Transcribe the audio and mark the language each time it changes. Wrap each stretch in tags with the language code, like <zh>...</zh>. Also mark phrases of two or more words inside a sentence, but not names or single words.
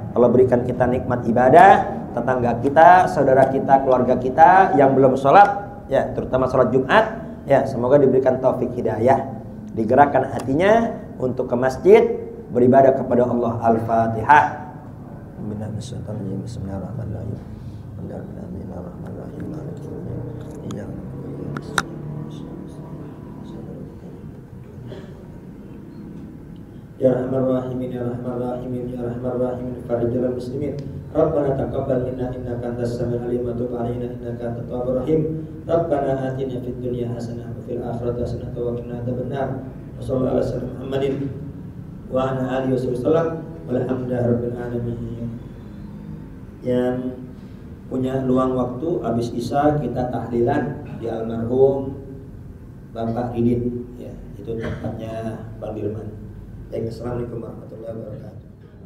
<id>Allah berikan kita nikmat ibadah. Tetangga kita, saudara kita, keluarga kita yang belum sholat, ya terutama sholat Jumat, ya semoga diberikan taufik hidayah, digerakkan hatinya untuk ke masjid, beribadah kepada Allah.</id> <ar>الفاتحة. بسم الله الرحمن الرحيم. يا رحمن رحيمين يا رحمن رحيمين يا رحمن رحيمين فرج المسلمين. ربنا تقبل منا إنك أنت السميع العليم وتب علينا إنك أنت التواب الرحيم. ربنا آتنا في الدنيا حسنة وفي الآخرة حسنة وقنا عذاب النار. وصلى الله عليه وسلم محمد وعلى آله وسلم والحمد لله رب العالمين.</ar> <id>Yang punya luang waktu habis Isya kita tahlilan di almarhum Bapak Didin ya, itu tempatnya Bang Dirman.</id> <ar>السلام عليكم ورحمة الله وبركاته.</ar>